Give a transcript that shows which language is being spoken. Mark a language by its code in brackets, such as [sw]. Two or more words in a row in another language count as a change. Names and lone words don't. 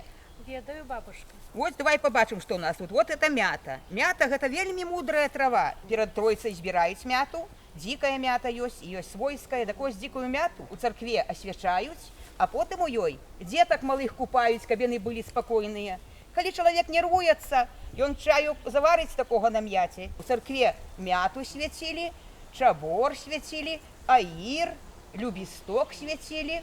[be] Ведаю, бабушка. [ru] Вот давай побачим, что у нас тут. Вот это мята. Мята – это вельми мудрая трава. [be] Перед Троицей збираюць мяту, дикая мята ёсць, і ёсць свойская. Так ось дикую мяту у церкве освячаюць, а потым у ёй деток малых купаюць, каб яны былі спакойныя. Калі чалавек нервуецца, ён чаю заварыць такога на мяце. У церкве мяту свяцілі, чабор свяцілі, аір, любісток свяцілі.